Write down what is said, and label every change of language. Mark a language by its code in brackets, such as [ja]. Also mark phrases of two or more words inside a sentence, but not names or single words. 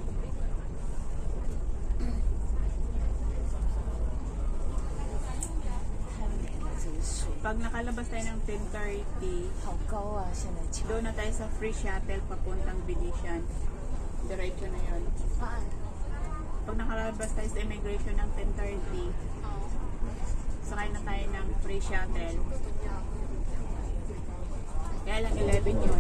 [tl] Pag nakalabas tayo ng 10:30, [zh] 好高啊！现在桥 [tl] doon na tayo sa free shuttle papuntang Venetian. Diretso na yun. Saan? Pag nakalabas tayo sa immigration ng 10:30, sakay na tayo ng free shuttle. Kaya lang 11 yun.